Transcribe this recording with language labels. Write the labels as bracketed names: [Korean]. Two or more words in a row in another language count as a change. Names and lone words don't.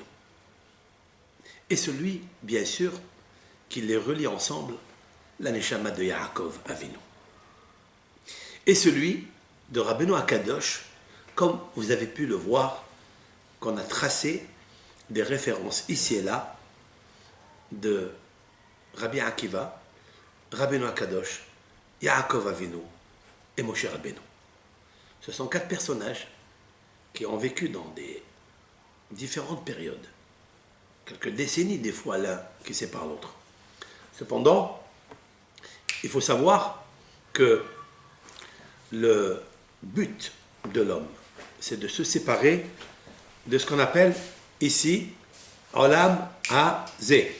[French] Et celui, bien sûr, qui les relie ensemble, la Neshama de Yaakov Avinu. Et celui de Rabbeinu Akadosh, comme vous avez pu le voir, qu'on a tracé des références ici et là de Rabbi Akiva, Rabbeinu Akadosh, Yaakov Avinu et Moshe Rabbeinu. Ce sont 4 personnages qui ont vécu dans des différentes périodes, quelques décennies des fois l'un qui sépare l'autre. Cependant, il faut savoir que le but de l'homme, c'est de se séparer de ce qu'on appelle ici [Hebrew] Olam Hazeh.